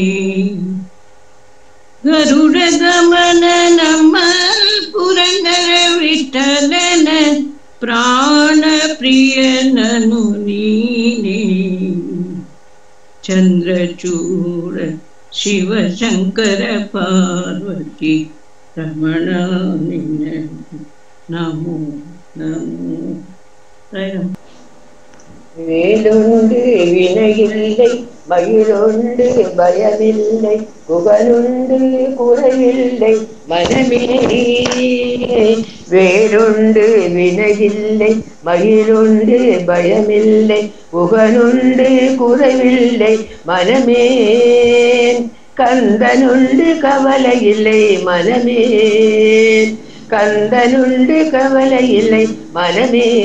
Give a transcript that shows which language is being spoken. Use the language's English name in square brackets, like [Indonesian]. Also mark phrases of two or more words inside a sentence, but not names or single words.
[Kannada] ಗರುಡ ಗಮನ ನಮ್ಮ ಪುರಂದರ ವಿಠಲನ ಪ್ರಾಣ ಪ್ರಿಯನನು ನೀನೇ ಚಂದ್ರಚೂಡ ಶಿವಶಂಕರ ಪಾರ್ವತಿ ರಮಣ ನಿನಗೆ ನಮೋ ನಮೋ [Tamil] வேலுண்டு வினையில்லை மயிலுண்டு பயமில்லை புகழுண்டு குறையில்லை மனமே வேலுண்டு வினையில்லை மயிலுண்டு பயமில்லை புகழுண்டு குறைவில்லை மனமே கந்தனுண்டு கவலையில்லை மனமே கந்தனுண்டு கவலையில்லை மனமே